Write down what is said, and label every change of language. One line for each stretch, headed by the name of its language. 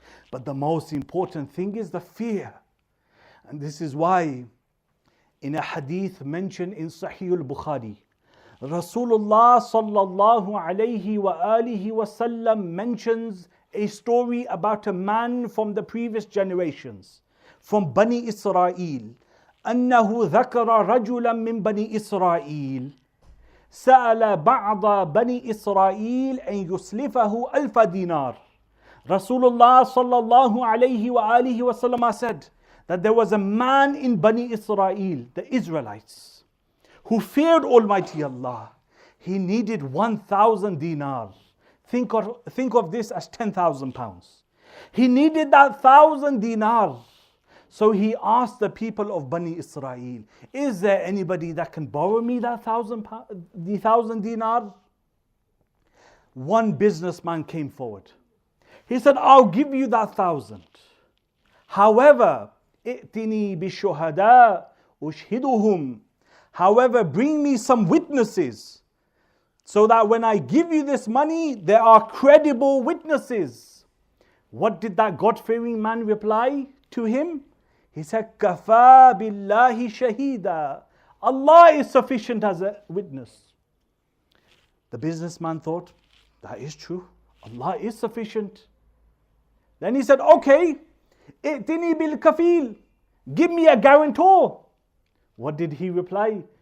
English: But the most important thing is the fear. And this is why in a hadith mentioned in Sahih al-Bukhari, Rasulullah sallallahu alayhi wa alihi wasallam mentions a story about a man from the previous generations, from Bani Israel.
Arabic: أنه ذكر رجلا من بني إسرائيل سأل بعض بني إسرائيل أن يسلفه 1000 دينار.
English: Rasulullah sallallahu alayhi wa alihi wasallam said that there was a man in Bani Israel, the Israelites, who feared Almighty Allah. He needed 1000 dinars. Think of this as 10,000 pounds. He needed that 1000 dinars. So he asked the people of Bani Israel, is there anybody that can borrow me that 1000 dinars? One businessman came forward. He said, I'll give you that 1000.
Arabic: However, ائتني بالشهداء أشهدهم.
English: However, bring me some witnesses, so that when I give you this money, there are credible witnesses. What did that God-fearing man reply to him? He said,
Arabic: كَفَى بِاللَّهِ شَهِيدًا.
English: Allah is sufficient as a witness. The businessman thought, that is true. Allah is sufficient. Then he said, okay,
Arabic: ائتني بالكفيل.
English: Give me a guarantor. What did he reply?